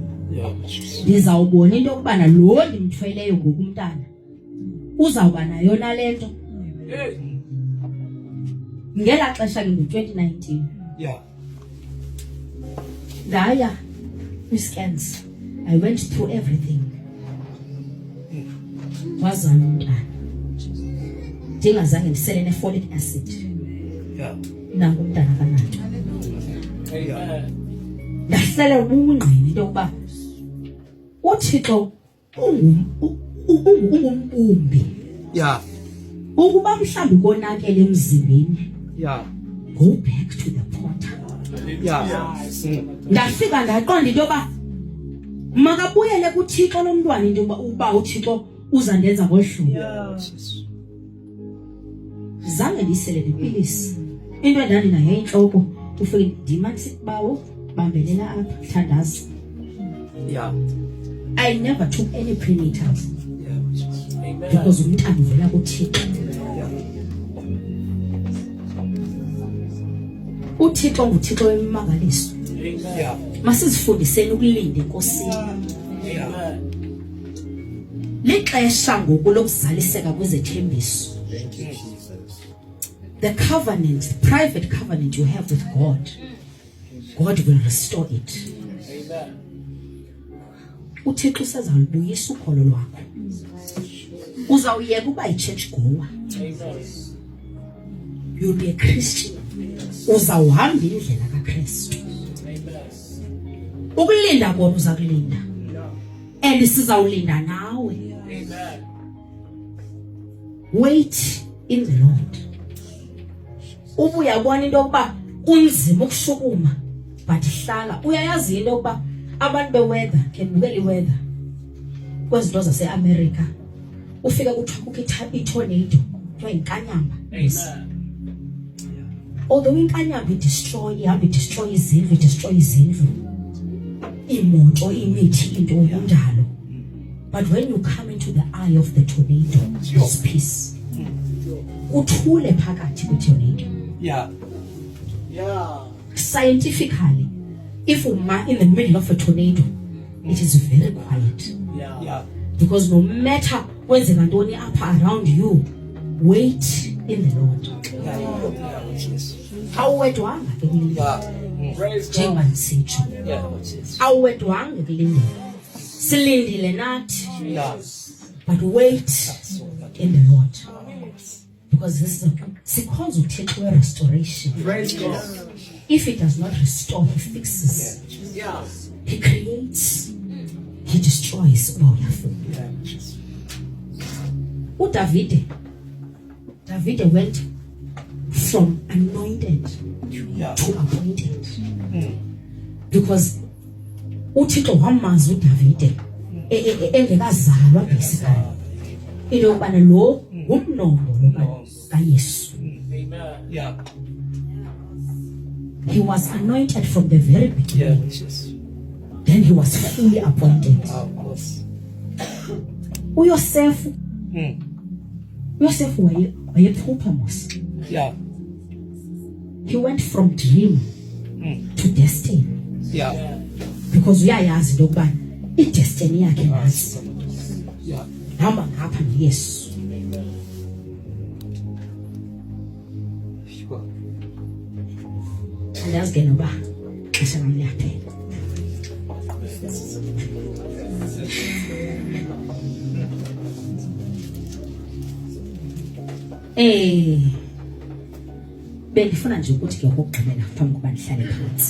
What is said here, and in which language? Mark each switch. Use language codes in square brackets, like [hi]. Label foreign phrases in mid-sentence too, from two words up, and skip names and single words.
[en] Yeah, which is. [xh] ndizawubona into yokubana lo ndimthweleyo ngoku umntana uzawuba nayo nale nto [en] Hey. [xh] ngelaa xesha ke ngo-2019 [en] Yeah. [xh] ndaya kwi-scans [en] I went through everything [xh] wazala umntana ndingazange ndisele ne-folic acid [en] Yeah. [xh] nangu umntana kanato [en] Amen. [xh] ndahlala ubungqini into yokuba uThixo ungumbumbi [en] Yeah. [xh] ukuba mhlawumbi konakele emzimbeni [en] Yeah. go back to the potter Yeah. [xh] ndafika ndaqonda into yoba makabuyele kuThixo lo mntwana into yoba uba uThixo uzandenza ngolu hlobo [en] Yeah. Which is. [xh] zange ndiyisele nepilisi into endandinayo yintloko ufike ndimanisa bawo bambelela apha thandaza [en] Yeah. I never took any prenatals Yeah. Which is. Amen. [xh] because umntana uvela kuThixo. uThixo nguThixo wemimangaliso. Masizifundiseni ukulinda enkosini. Lixesha ngoku lokuzaliseka kwezethembiso. [en] The covenant, the private covenant you have with God, God will restore it. [xh] uThixo usezalibuyisa ukholo lwakho. Uzawuyeka uba yi-church goer. [en] You'll be a Christian. [xh] Uzawuhamba indlela kaKristu. Ukulinda kona uza kulinda. And sizawulinda nawe. [en] Wait in the Lord. [xh] Ubuyabona into yokuba kunzima ukushukuma, but hlala. Uyayazi into yokuba abantu beweather, kenibukela iweather kwezinto zase-America, ufika kuthiwa kukho itornado, kuthiwa inkanyamba. Although inkanyamba ihamba idestroy izindlu, imoto, imithi, into indalo, [en] but when you come into the eye of the tornado, there's peace. [xh] Uthule phakathi kwetornado. [en] Scientifically, if you're in the middle of a tornado, it is very quiet. Because no matter what's going up around you, wait in the Lord. Awedwanga kulindela. Njengoba nisitsho. Awedwanga kulindela. Silindile nathi. But wait in the Lord. Because this is because we take away restoration. If he does not restore, he fixes. He creates. He destroys. David went from anointed to appointed. [xh] Because uThixo wamazi uDavid engekazalwa basically. Into yokubana lo ngumnombo kaYesu. [en] He was anointed from the very beginning. Then he was fully appointed. [xh] Joseph wayephupha mos. [en] He went from dream to destiny. [xh] Because uyayazi into yokubana idestiny yakhe nazi. Hamba ngapha noYesu. Andazi ke noba xesha lam liyaphela. Bendifuna nje ukuthi ke ukugqibela phambi kokuba ndihlale phansi.